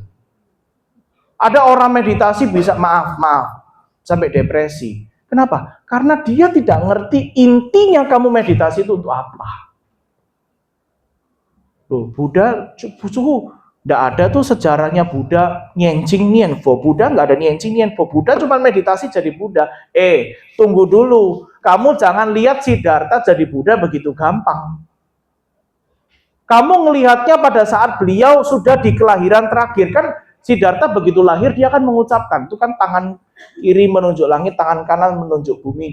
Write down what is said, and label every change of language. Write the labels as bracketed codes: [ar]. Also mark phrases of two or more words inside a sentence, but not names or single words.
[id] Ada orang meditasi bisa maaf sampai depresi. Kenapa? Karena dia tidak ngerti intinya kamu meditasi itu untuk apa. Loh, Buddha suhu nggak ada tuh sejarahnya Buddha [zh] nyencing nienfo. [id] Buddha nggak ada [zh] nyencing nienfo. [id] Buddha cuma meditasi jadi Buddha. Tunggu dulu. Kamu jangan lihat Siddhartha jadi Buddha begitu gampang. Kamu ngelihatnya pada saat beliau sudah di kelahiran terakhir. Kan Siddhartha begitu lahir dia kan mengucapkan. Itu kan tangan kiri menunjuk langit, tangan kanan menunjuk bumi.